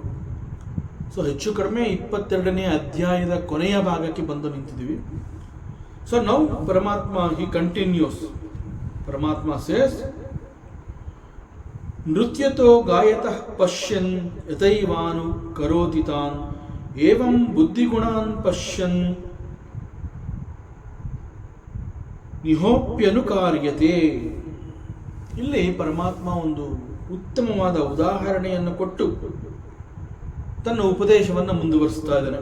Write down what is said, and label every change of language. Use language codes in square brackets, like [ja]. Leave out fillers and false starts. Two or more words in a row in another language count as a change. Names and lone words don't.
[kn] ಸೊ ಹೆಚ್ಚು ಕಡಿಮೆ 22ನೇ ಅಧ್ಯಾಯದ ಕೊನೆಯ ಭಾಗಕ್ಕೆ ಬಂದು ನಿಂತಿದ್ದೀವಿ. ಸೊ ನಾವು ಪರಮಾತ್ಮ [en] he continues. [sa] ಪರಮಾತ್ಮ ಸೇಸ್, ನೃತ್ಯತೋ ಗಾಯತಃ ಪಶ್ಯನ್ ಯಥೈವಾನು ಕರೋತಿ ತಾನ್ ಏವಂ ಬುದ್ಧಿಗುಣಾನ್ ಪಶ್ಯನ್ ನಿಹೋಪ್ಯನುಕಾರ್ಯತೆ. [kn] ಇಲ್ಲಿ ಪರಮಾತ್ಮ ಒಂದು ಉತ್ತಮವಾದ ಉದಾಹರಣೆಯನ್ನು ಕೊಟ್ಟು ತನ್ನ ಉಪದೇಶವನ್ನು ಮುಂದುವರಿಸ್ತಾ ಇದ್ದಾನೆ.